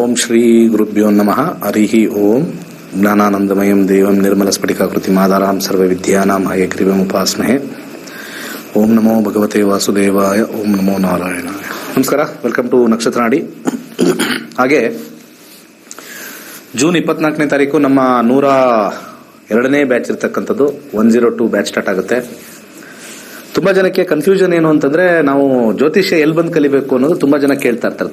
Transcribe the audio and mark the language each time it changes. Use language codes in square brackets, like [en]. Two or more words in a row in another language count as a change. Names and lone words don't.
[sa] ಶ್ರೀ ಗುರುಭ್ಯೋ ನಮಃ. ಹರಿಃ ಓಂ. ಜ್ಞಾನಾನಂದಮಯಂ ದೇವಂ ನಿರ್ಮಲಸ್ಫಟಿಕಾಕೃತಿಂ ಆಧಾರಂ ಸರ್ವವಿದ್ಯಾನಾಂ ಹಯಗ್ರೀವಮುಪಾಸ್ಮಹೇ. ಓಂ ನಮೋ ಭಗವತೆ ವಾಸುದೇವಾಯ. ಓಂ ನಮೋ ನಾರಾಯಣಾಯ. [kn] ನಮಸ್ಕಾರ, [en] welcome to [kn] ನಕ್ಷತ್ರ ನಾಡಿ. ಹಾಗೆ ಜೂನ್ 24ನೇ ತಾರೀಕು ನಮ್ಮ 102ನೇ ಬ್ಯಾಚ್ ಇರ್ತಕ್ಕಂಥದ್ದು 102 [en] batch start [kn] ಆಗುತ್ತೆ. ತುಂಬಾ ಜನಕ್ಕೆ ಕನ್ಫ್ಯೂಷನ್ ಏನು ಅಂತಂದ್ರೆ, ನಾವು ಜ್ಯೋತಿಷ್ಯ ಎಲ್ಲಿ ಬಂದು ಕಲಿಬೇಕು ಅನ್ನೋದು ತುಂಬಾ ಜನ ಕೇಳ್ತಾ ಇರ್ತಾರೆ.